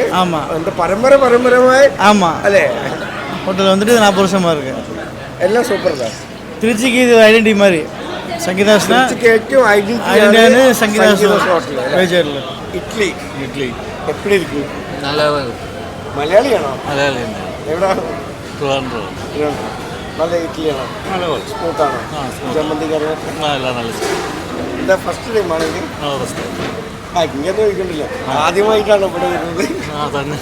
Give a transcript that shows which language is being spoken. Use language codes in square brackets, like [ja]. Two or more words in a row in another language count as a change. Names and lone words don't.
[ta] ஆமாம். அந்த பரம்பரை ஆமாம். அல்லே ஹோட்டல் வந்துட்டு 40 வருஷமாக இருக்குது. எல்லாம் சூப்பர் தான். திருச்சிக்கு இது ஐடென்டி மாதிரி. சங்கீதாஸ்னா [ml] ഏറ്റവും [ta] ஐடென்டியான சங்கீதாஸ் ஹோட்டல். பேஜரில் இட்லி எப்படி இருக்கு? நல்லா [ml] മലയാളിയാണോ? മലയാളി എവിടെ? ട്രിവാൻഡ്രം. നല്ല ഇഡ്ഡലിയാണോ? നല്ല സ്മൂത്താണോ? ചമ്മന്തി കറി നല്ല എന്താ ഫസ്റ്റ് ടൈം ആണെങ്കിൽ? ഇങ്ങനെ ചോദിക്കണ്ടില്ല, ആദ്യമായിട്ടാണ് ഇവിടെ വരുന്നത്. തന്നെ